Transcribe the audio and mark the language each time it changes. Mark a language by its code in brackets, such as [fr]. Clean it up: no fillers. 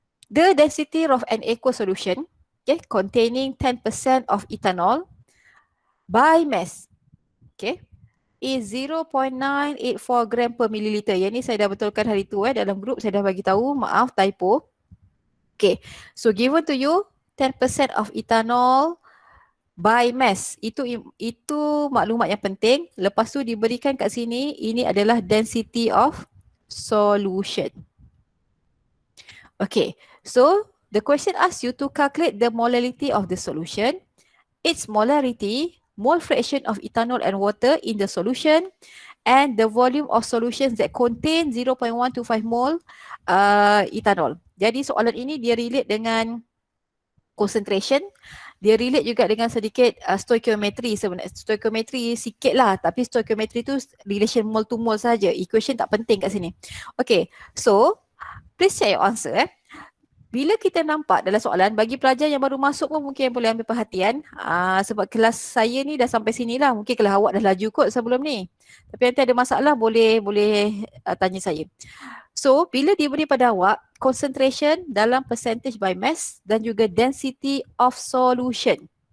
[en] The density of an aqueous solution, okay, containing 10% of ethanol by mass, okay, is 0.984 gram per milliliter. [ms] Yang ni saya dah betulkan hari tu dalam grup saya dah bagi tahu, maaf typo. [en] Okay, so given to you 10% of ethanol by mass. [ms] Itu maklumat yang penting. Lepas tu diberikan kat sini, ini adalah density of solution. [en] Okay, so the question asks you to calculate the molality of the solution, its molarity, mole fraction of ethanol and water in the solution, and the volume of solutions that contain 0.125 mole ethanol. [ms] Jadi soalan ini dia relate dengan concentration, dia relate juga dengan sedikit stoichiometry sebenarnya. Stoichiometry sikit lah, tapi stoichiometry tu relation mole to mole saja. Equation tak penting kat sini. [en] Okay, so please share your answer. [ms] Bila kita nampak dalam soalan, bagi pelajar yang baru masuk pun mungkin boleh ambil perhatian. Sebab kelas saya ni dah sampai sini lah. Mungkin kelas awak dah laju kot sebelum ni. Tapi nanti ada masalah boleh tanya saya. So, bila diberi pada awak concentration dalam percentage by mass dan juga density of solution.